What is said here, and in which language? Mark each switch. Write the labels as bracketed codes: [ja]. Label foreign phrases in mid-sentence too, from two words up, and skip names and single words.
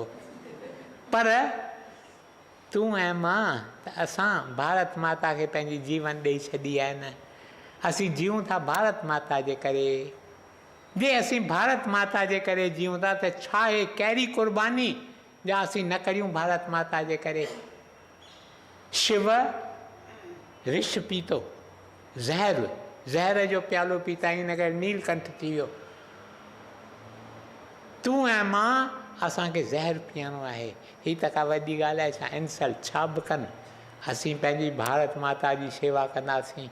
[sd] पर तूं ऐं मां त असां भारत माता खे पंहिंजी जीवन ॾेई छॾी आहे न। असीं जीऊं था भारत माता जे करे। जे असीं भारत माता जे करे जीऊं था त छा आहे कहिड़ी क़ुर्बानी जा असीं न करियूं भारत माता जे करे। शिव विष पीतो, ज़हर जो प्यालो पीता, इन करे नीलकंठ थी वियो। तूं ऐं मां असांखे ज़हर पीअणो आहे। हीअ त का वॾी ॻाल्हि आहे छा? इंसल्ट छा बि कनि, असीं पंहिंजी भारत माता जी शेवा कंदासीं।